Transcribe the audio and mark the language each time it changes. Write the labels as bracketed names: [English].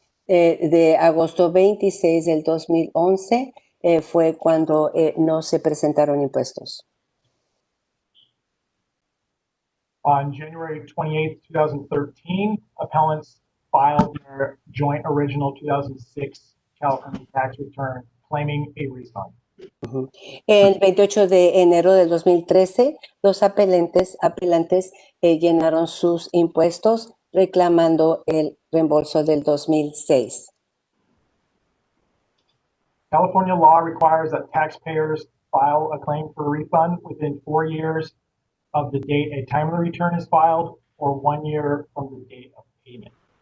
[Spanish] De agosto 26 del 2011 fue cuando no se presentaron impuestos. [English] On January 28, 2013, appellants filed their joint original 2006 California tax return claiming a refund. [Spanish] El 28 de enero del 2013, los apelantes llenaron sus impuestos reclamando el reembolso del 2006. [English] California law requires that taxpayers file a claim for a refund within 4 years of the date a timely return is filed or 1 year from the date of payment.